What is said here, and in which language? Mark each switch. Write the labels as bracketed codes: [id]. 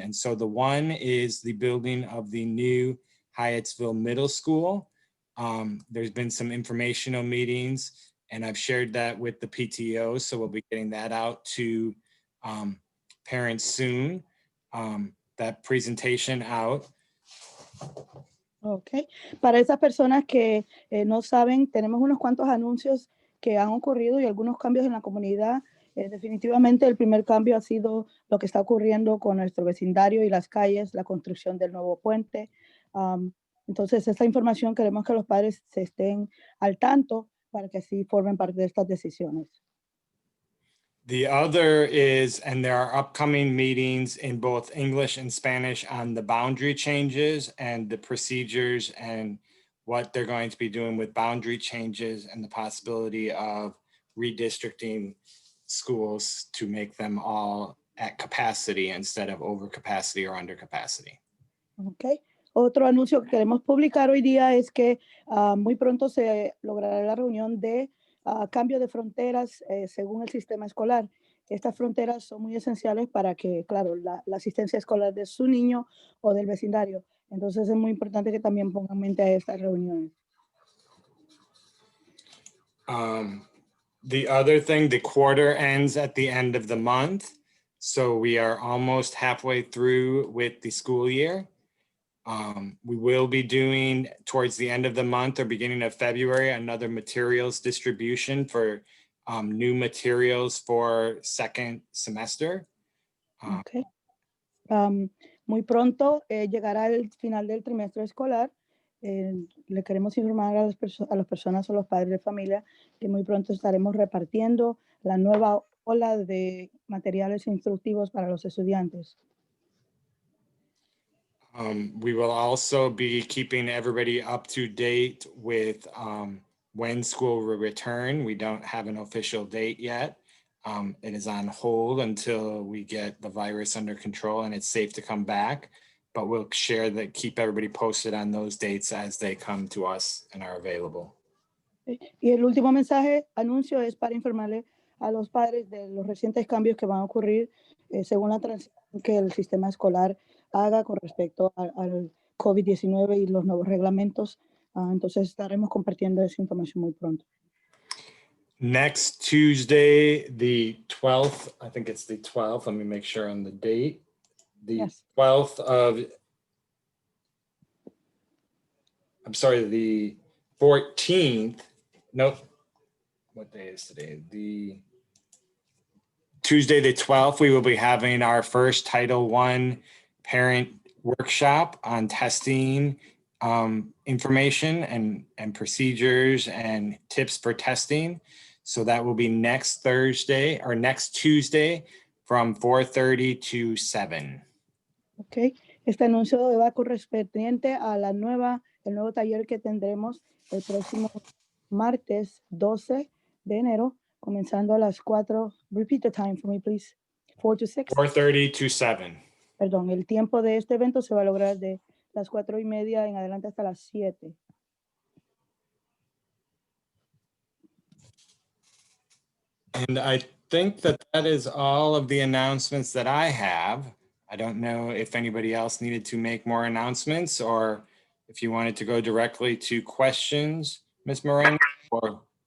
[en] And so the one is the building of the new Hyattsville Middle School. There's been some informational meetings, and I've shared that with the PTO, so we'll be getting that out to parents soon, that presentation out. Okay. [es] Para esas personas que no saben, tenemos unos cuantos anuncios que han ocurrido y algunos cambios en la comunidad. Definitivamente el primer cambio ha sido lo que está ocurriendo con nuestro vecindario y las calles, la construcción del nuevo puente. Entonces, esta información queremos que los padres se estén al tanto para que así formen parte de estas decisiones. [en] The other is, and there are upcoming meetings in both English and Spanish on the boundary changes and the procedures and what they're going to be doing with boundary changes and the possibility of redistricting schools to make them all at capacity instead of over capacity or under capacity. Okay. [es] Otro anuncio que queremos publicar hoy día es que muy pronto se logrará la reunión de cambio de fronteras según el sistema escolar. Estas fronteras son muy esenciales para que, claro, la asistencia escolar de su niño o del vecindario. Entonces es muy importante que también pongan mente a estas reuniones. [en] The other thing, the quarter ends at the end of the month. So we are almost halfway through with the school year. We will be doing towards the end of the month or beginning of February, another materials distribution for new materials for second semester. Okay. [es] Muy pronto llegará el final del trimestre escolar. Le queremos informar a las personas o los padres de familia que muy pronto estaremos repartiendo la nueva ola de materiales instructivos para los estudiantes. [en] We will also be keeping everybody up to date with when school will return. We don't have an official date yet. It is on hold until we get the virus under control and it's safe to come back. But we'll share that, keep everybody posted on those dates as they come to us and are available. [es] Y el último mensaje, anuncio, es para informarle a los padres de los recientes cambios que van a ocurrir según la transición que el sistema escolar haga con respecto al COVID-19 y los nuevos reglamentos. Entonces estaremos compartiendo esa información muy pronto. [en] Next Tuesday, the 12th, I think it's the 12th. Let me make sure on the date. The Yes. 12th of, I'm sorry, the 14th. Nope. What day is today? The Tuesday, the 12th, we will be having our first Title I parent workshop on testing information and procedures and tips for testing. So that will be next Thursday or next Tuesday from 4:30 to 7. Okay. [es] Este anuncio va correspondiente a el nuevo taller que tendremos el próximo martes 12 de enero, comenzando a las 4. [en] Repeat the time for me, please. 4 to 6. 4:30 to 7. [es] Perdón, el tiempo de este evento se va a lograr de las 4:30 en adelante hasta las 7. [en] And I think that is all of the announcements that I have. I don't know if anybody else needed to make more announcements or if you wanted to go directly to questions, Ms. Moreno, or